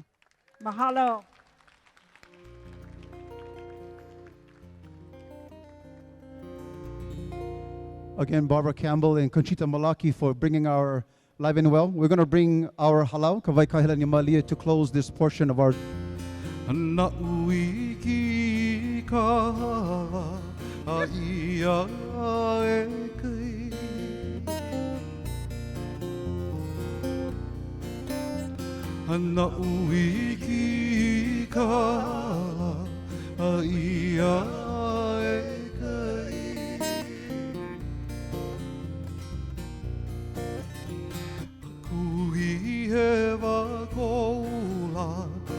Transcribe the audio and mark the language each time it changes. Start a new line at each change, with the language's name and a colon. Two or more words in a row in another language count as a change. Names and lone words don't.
English: Mahalo. Again, Barbara Campbell and Conchita Malaki for bringing our Live and Well. We're going to bring our halau, Kawai Kahila ni Malia, to close this portion of our...
Hawaiian: Na uiki ka a ia e kai Na uiki ka a ia e kai Kuhi he wa koula